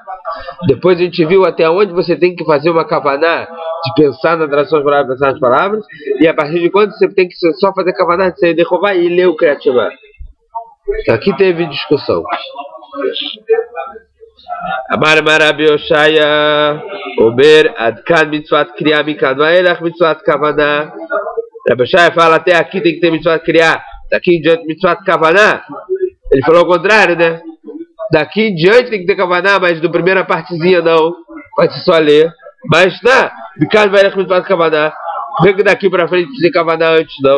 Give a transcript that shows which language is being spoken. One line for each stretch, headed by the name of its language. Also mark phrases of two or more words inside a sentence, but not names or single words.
Portuguese: Depois a gente viu até onde você tem que fazer uma Kavaná de pensar na tradução das palavras, pensar nas palavras. E a partir de quando você tem que só fazer Kavaná de sair de Chová e ler o Kriyat Shema. Aqui teve discussão.
Hebrew: אמר רבי יאשיה עובר עד כאן מצוות קריאה מכאן ואילך מצוות כוונה.
Portuguese: Rabi Yoshaya fala até aqui tem que ter
Hebrew: מצוות קריאה,
Portuguese: daqui em diante
Hebrew: מצוות כוונה.
Portuguese: Ele falou o contrário, né? Daqui em diante tem que ter Kavaná, mas do primeira partezinha não. Pode só ler. Mas tá,
Hebrew: מכאן ואילך מצוות כוונה.
Portuguese: Vê que daqui para frente precisa de Kavaná antes não.